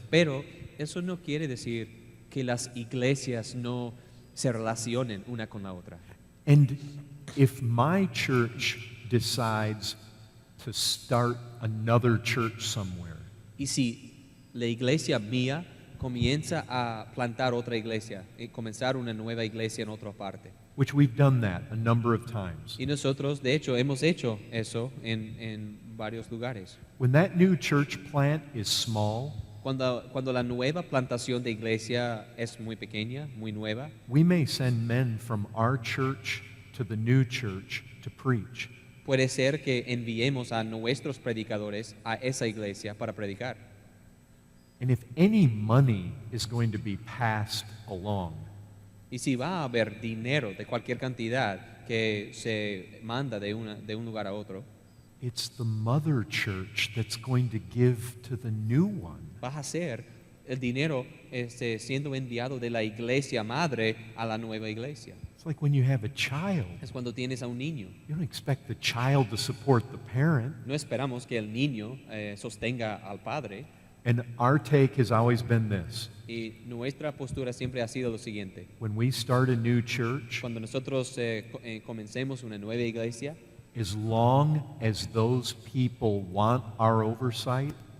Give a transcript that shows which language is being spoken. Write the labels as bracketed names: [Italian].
[Spanish] pero eso no quiere decir que las iglesias no se relacionen una con la otra. [English] And if my church decides to start another church somewhere, [Spanish] Y si la iglesia mía comienza a plantar otra iglesia y comenzar una nueva iglesia en otra parte. [English] which we've done that a number of times, [Spanish] Y nosotros, de hecho, hemos hecho eso en varios lugares. [English] when that new church plant is small, [Spanish] Cuando la nueva plantación de iglesia es muy pequeña, muy nueva, [English] we may send men from our church to the new church to preach. [Spanish] Puede ser que enviemos a nuestros predicadores a esa iglesia para predicar. [English] And if any money is going to be passed along, [Spanish] Y si va a haber dinero de cualquier cantidad que se manda de un lugar a otro, [English] it's the mother church that's going to give to the new one. [Spanish] va a ser el dinero siendo enviado de la iglesia madre a la nueva iglesia. [English] It's like when you have a child. [Spanish] Es cuando tienes a un niño. [English] You don't expect the child to support the parent. [Spanish] No esperamos que el niño sostenga al padre. [English] And our take has always been this. [Spanish] Y nuestra postura siempre ha sido lo siguiente. [English] When we start a new church, [Spanish] Cuando nosotros comencemos una nueva iglesia, [English] as long as those people want our oversight,